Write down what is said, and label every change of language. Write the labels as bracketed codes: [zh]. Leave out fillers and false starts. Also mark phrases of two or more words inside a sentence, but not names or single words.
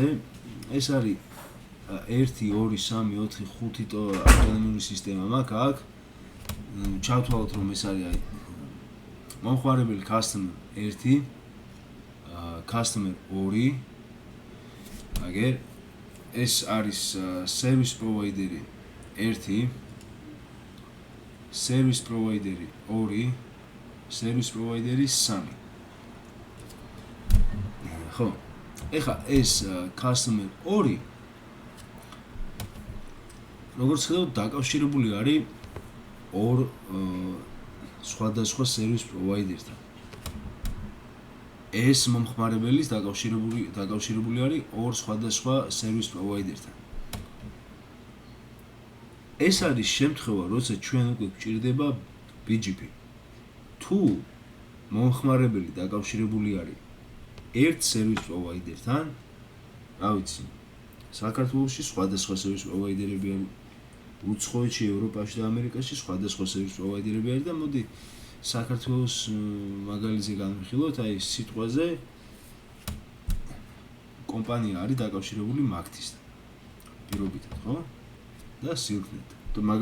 [ka] ეს არის 1 2 3 4 5 ავტონომიური სისტემა მაქვს აქ. ჩავთვალოთ, რომ ეს არის აი მომხმარებელი customer 1, customer 2, აგერ ეს არის [en] service provider 1, service provider 2, service provider 3. [ka] ხო, ეხლა ეს customer 2 როგორც ხედავთ, დაკავშირებული არის ორ სხვადასხვა [en] service provider-თან. [ka] ეს მომხმარებელის დაკავშირებული არის ორ სხვადასხვა [en] service provider-თან. [ka] ეს არის შემთხვევა, როცა ჩვენ უკვე გვჭირდება BGP. თუ მომხმარებელი დაკავშირებული არის ერთ [en] service provider-თან, [ka] რა ვიცი, საქართველოში სხვადასხვა [en] service provider-ები [ka] უცხოეთში, ევროპაში და ამერიკაში სხვადასხვა [en] service providers [ka] არის და მოდი საქართველოს მაგალითზე განვიხილოთ, აი სიტყვაზე კომპანია არის დაკავშირებული მაგთისთან. პირობითად, ხო? და სილქნეტთან.